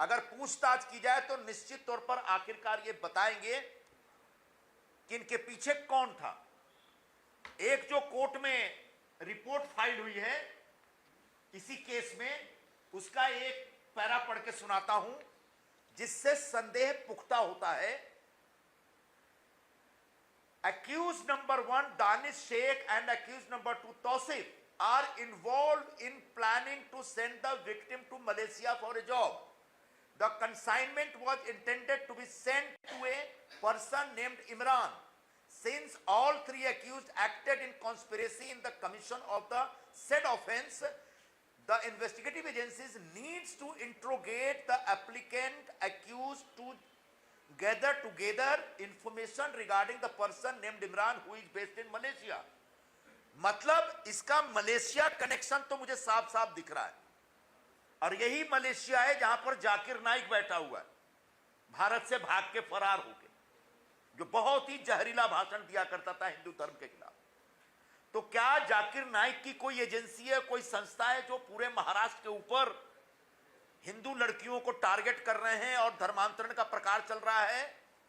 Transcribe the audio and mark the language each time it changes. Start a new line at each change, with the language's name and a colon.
Hindi: अगर पूछताछ की जाए तो निश्चित तौर पर आखिरकार ये बताएंगे कि इनके पीछे कौन था। एक जो कोर्ट में रिपोर्ट फाइल हुई है इसी केस में, उसका एक पैरा पढ़ के सुनाता हूं जिससे संदेह पुख्ता होता है।
English: Accused number 1 Danish Sheikh and accused number 2 Tausif are involved in planning to send the victim to Malaysia for a job. The consignment was intended to be sent to a person named Imran. Since all three accused acted in conspiracy in the commission of the said offence, the investigative agencies needs to interrogate the applicant accused to gather together information regarding the person named Imran who is based in Malaysia.
Hindi: मतलब इसका Malaysia connection तो मुझे साफ साफ दिख रहा है, और यही मलेशिया है जहां पर जाकिर नाइक बैठा हुआ है, भारत से भाग के फरार होके, जो बहुत ही जहरीला भाषण दिया करता था हिंदू धर्म के खिलाफ। तो क्या जाकिर नाइक की कोई एजेंसी है, कोई संस्था है जो पूरे महाराष्ट्र के ऊपर हिंदू लड़कियों को टारगेट कर रहे हैं और धर्मांतरण का प्रकार चल रहा है?